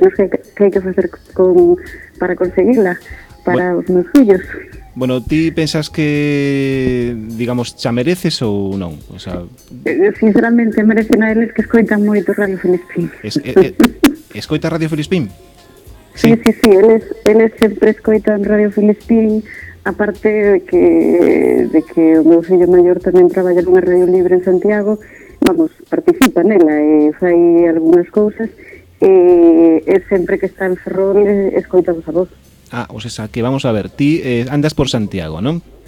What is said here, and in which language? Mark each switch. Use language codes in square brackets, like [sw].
[es] No sé qué hay que hacer para conseguirla para los [gl] meus fillos. Bueno, ¿ti pensas que, digamos, xa mereces ou non? O sea, sinceramente, merecen a eles que escoitan moito Radio Filispín. ¿Escoita Radio Filispín? Sí, sí, sí, eles sempre escoitan Radio Filispín, aparte de que o meu fillo maior tamén traballa nunha radio libre en Santiago, vamos, participa nela e fai algunhas cousas, e sempre que está en Ferrol escoitamos a voz. Ah, o sea, que vamos a ver, ti andas por Santiago, ¿no?